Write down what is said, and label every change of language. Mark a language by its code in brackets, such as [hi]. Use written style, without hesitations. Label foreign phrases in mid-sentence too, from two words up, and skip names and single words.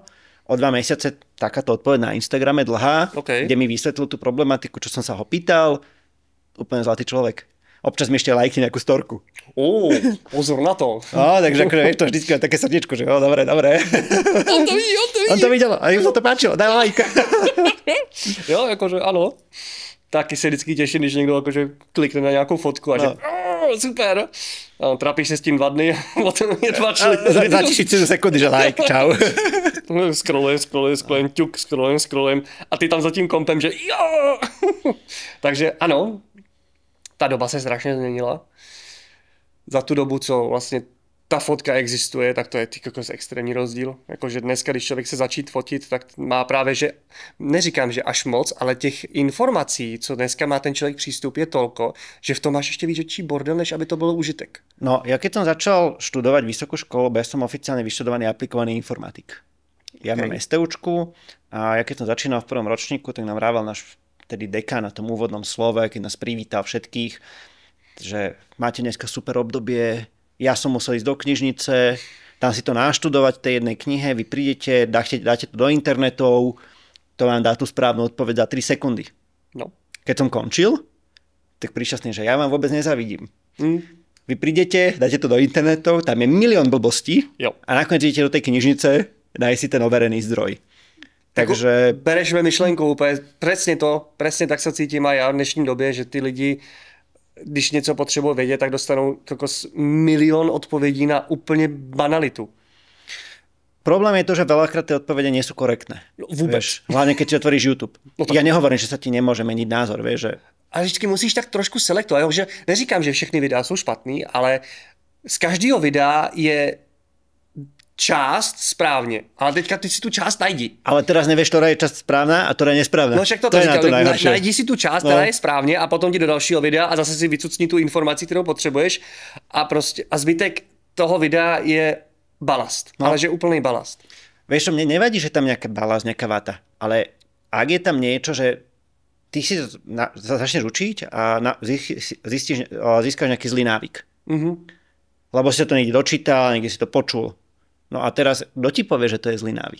[sk] O 2 mesiace takáto odpoveď na Instagrame dlhá, kde mi vysvetlil tú problematiku, čo som sa ho pýtal. Úplne zlatý človek. Občas mi ešte lajky nejakú storku. Pozor na to. No, takže akože, vieš, to vždycky také srdiečko, že dobre. On to vidí. On to videl a im sa to páčilo, daj like. Jo, akože áno. [cs] Taky se vždycky těším, když někdo akože klikne na nějakou fotku a že super. A trápíš se s tím 2 dny a potom je 2 Za 1000 sekundy, že like, čau. Scrollujem, ťuk, scrollujem a ty tam za tím kompem, že jo. Takže ano, ta doba se strašně změnila. Za tu dobu, co vlastně ta fotka existuje, tak to je extrémní rozdíl. Jakože dneska, když člověk se začít fotit, tak má právě, že neříkám, že až moc, ale těch informací, co dneska má ten člověk přístup, je tolko, že v tom máš ještě větší bordel, než aby to bylo užitek. [sk] No, ja keď som začal študovať vysokú školu, ja som oficiálne vyštudovaný aplikovaný informatik. Ja mám STUčku a ja keď som začínal v prvom ročníku, tak nám rával náš tedy dekán na tom úvodnom slove, keď nás privítal všetkých, že máte dneska super obdobie, ja som musel ísť do knižnice, tam si to naštudovať v tej jednej knihe, vy prídete, dáte to do internetov, to vám dá tú správnu odpoveď za 3 sekundy. No. Keď som končil, tak prišťastný, že ja vám vôbec nezavidím. Vy prídete, dáte to do internetov, tam je milión blbostí a nakoniec idete do tej knižnice, daj si ten overený zdroj. Takže... [cs] Bereš mi myšlenku úplně, přesně tak se cítím a já v dnešní době, že ty lidi, když něco potřebují vědět, tak dostanou milión odpovědí na úplně banalitu. [sk] Problém je to, že veľakrát tie odpovede nie sú korektné. No, vôbec. Vieš, hlavne keď si otvoríš YouTube. No tak... Ja nehovorím, že sa ti nemôže meniť názor, vieš, že... [cs] Ale vždycky musíš tak trošku selektovat, že neříkám, že všechny videa jsou špatný, ale z každého videa je část správně. Ale teďka ty si tu část najdi. [sk] Ale teraz nevieš, ktorá je časť správna a ktorá je nesprávna. [cs] No však to říkám, najdi si tu část, která je správně a potom ti do dalšího videa a zase si vycucni tu informaci, kterou potřebuješ a prostě a zbytek toho videa je balast, ale že úplný balast. [sk] Vieš, mne nevadí, že tam nejaká balast, nejaká vata, ale ak je tam niečo, že ty si začneš učiť a získaš nejaký zlý návyk. Lebo si to niekde dočítal, niekde si to počul. No a teraz, kto ti povie, že to je zlý návyk?